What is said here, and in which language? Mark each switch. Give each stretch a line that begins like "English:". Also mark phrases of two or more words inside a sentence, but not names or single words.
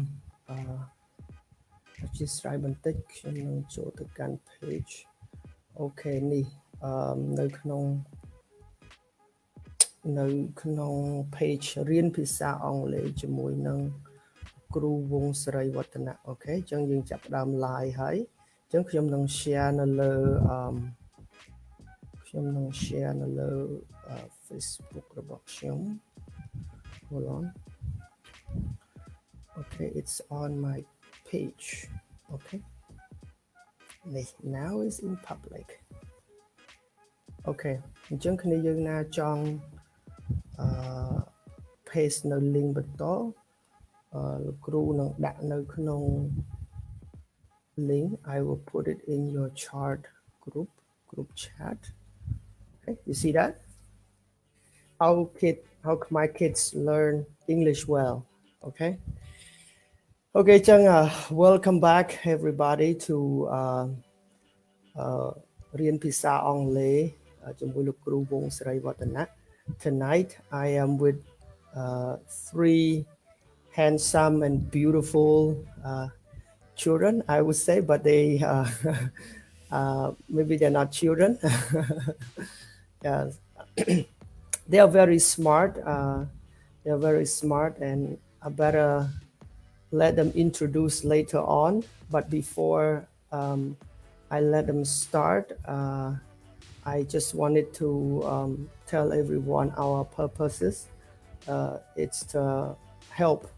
Khmer: អធិស្ឋានបន្តិចខ្ញុំនឹងចូលទៅកាន់ page អូខេនេះនៅក្នុង page រៀនភាសាអង់គ្លេសជាមួយនឹងគ្រូវងសេរីវឌ្ឍនៈអូខេអញ្ចឹងយើងចាប់ផ្ដើម live ហើយអញ្ចឹងខ្ញុំនឹង share នៅលើ Facebook របស់ខ្ញុំ
English: Hold on okay it's on my page okay now is in public okay
Khmer: អញ្ចឹងគ្នាយើងណាចង់ paste នៅ link បន្តលោកគ្រូនឹងដាក់នៅក្នុង link
English: I will put it in your chart group chat okay you see that how can my kids learn English well okay okay ចឹង welcome back everybody to រៀនភាសាអង់គ្លេសជាមួយលោកគ្រូវងសេរីវឌ្ឍនៈ Tonight I am with 3 handsome and beautiful children I would say but they maybe they're not children yeah. They are very smart and I better let them introduce later on but before I let them start I just wanted to tell everyone our purposes it's to help